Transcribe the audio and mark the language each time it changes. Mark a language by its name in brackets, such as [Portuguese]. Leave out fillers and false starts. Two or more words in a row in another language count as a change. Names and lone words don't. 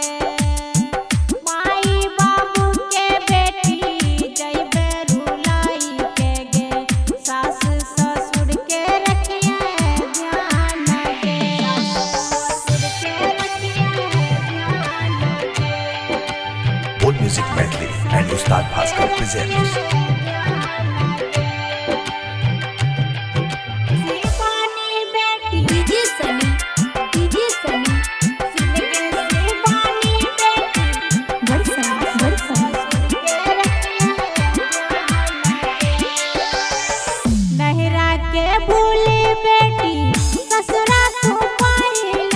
[Maithili] माई बाबू के बेटी जइबे रुलाई के गे, सास ससुर के रखिए ध्यान गे। ससुर के रखिए ध्यान गे। [English] Bol Music Maithili and Ustad Bhaskar present. [Maithili] शिवानी बेटी डीजे सनी सुन गे शिवानी बेटी बरसा नहरा के भूली बेटी ससुरा तू पाइला।